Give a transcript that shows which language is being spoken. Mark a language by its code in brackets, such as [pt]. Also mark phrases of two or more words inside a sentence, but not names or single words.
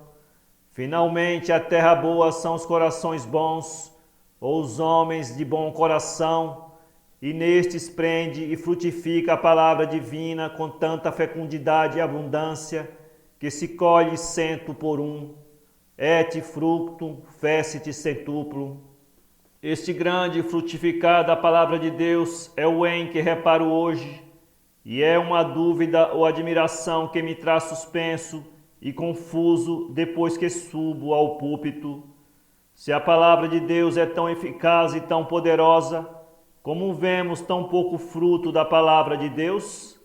[pt] Finalmente, a terra boa são os corações bons, ou os homens de bom coração, e nestes prende e frutifica a palavra divina com tanta fecundidade e abundância, que se colhe 100 por 1, [la] et fructum fecit centuplum. [pt] Este grande frutificar da palavra de Deus é o em que reparo hoje, e é uma dúvida ou admiração que me traz suspenso e confuso depois que subo ao púlpito. Se a palavra de Deus é tão eficaz e tão poderosa, como vemos tão pouco fruto da palavra de Deus?